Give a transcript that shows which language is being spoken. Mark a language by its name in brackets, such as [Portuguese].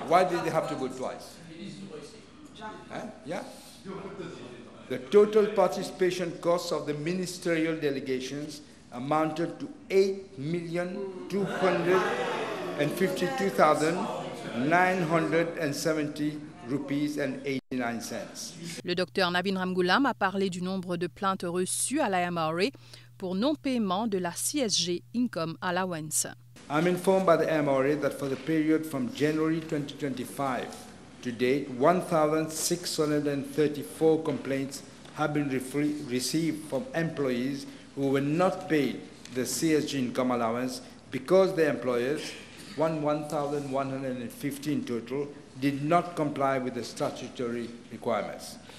[English] Why did they have to go twice? Yeah. The total participation costs of the ministerial delegations amounted to 8,252,970 rupees and 89 cents. [French] Le docteur Navin Ramgoolam a parlé du nombre de plaintes reçues à la MRA pour non-paiement de la CSG Income Allowance. [English] I'm informed by the MRA that for the period from January 2025 to date, 1,634 complaints have been received from employees who were not paid the CSG income allowance because their employers, 1,150 in total, did not comply with the statutory requirements.